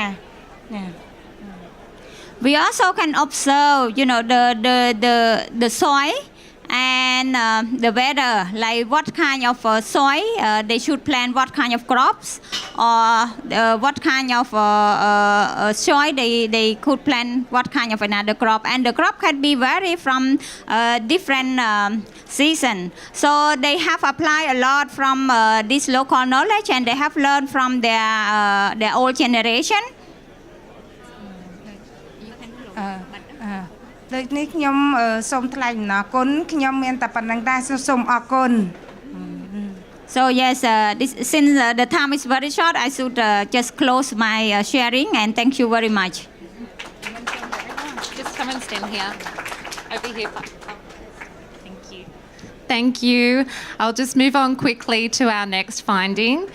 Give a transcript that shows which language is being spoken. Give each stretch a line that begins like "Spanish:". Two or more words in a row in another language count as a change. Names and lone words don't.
English: We also can observe the soil and the weather, like what kind of soil they should plant what kind of crops, or what kind of soil they could plant what kind of another crop, and the crop can be vary from different season. So they have applied a lot from this local knowledge, and they have learned from their old generation.
Khmer: ដូចនេះខ្ញុំសូមថ្លែងអំណរគុណខ្ញុំមានតែប៉ុណ្្នឹងដែរសូមអរគុណ
English: So yes, since the time is very short, I should just close my sharing, and thank you very much. Just come and stand here. Over here. Thank you. Thank you. I'll just move on quickly to our next finding.